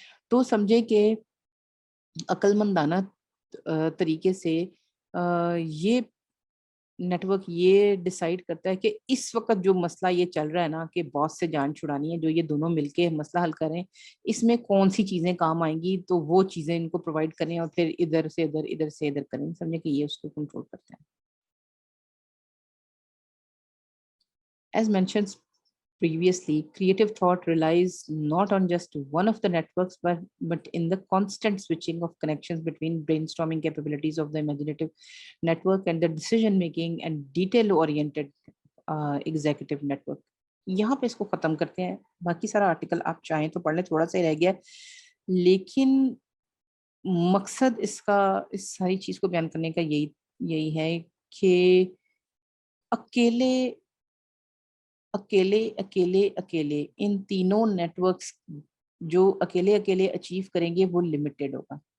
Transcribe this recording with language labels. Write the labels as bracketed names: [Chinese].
[Hindi] तो समझे कि अक्लमंदाना तरीके से ये नेटवर्क ये डिसाइड करता है कि इस वक्त जो मसला ये चल रहा है ना कि बॉस से जान छुड़ानी है, जो ये दोनों मिलके मसला हल करें, इसमें कौन सी चीजें काम आएंगी, तो वो चीजें इनको प्रोवाइड करें और फिर इधर से इधर करें. समझे कि ये उसको कंट्रोल करता है. [English] As mentioned previously, creative thought relies not on just one of the networks, but in the constant switching of connections between brainstorming capabilities of the imaginative network and the decision-making and detail-oriented executive network. [Hindi] यहाँ पे इसको खत्म करते हैं. बाकी सारा article आप चाहें तो पढ़ लें, थोड़ा सा ही रह गया, लेकिन मकसद इसका इस सारी चीज को बयान करने का यही है कि अकेले अकेले अकेले अकेले इन तीनों नेटवर्क्स जो अकेले अकेले अचीव करेंगे वो लिमिटेड होगा.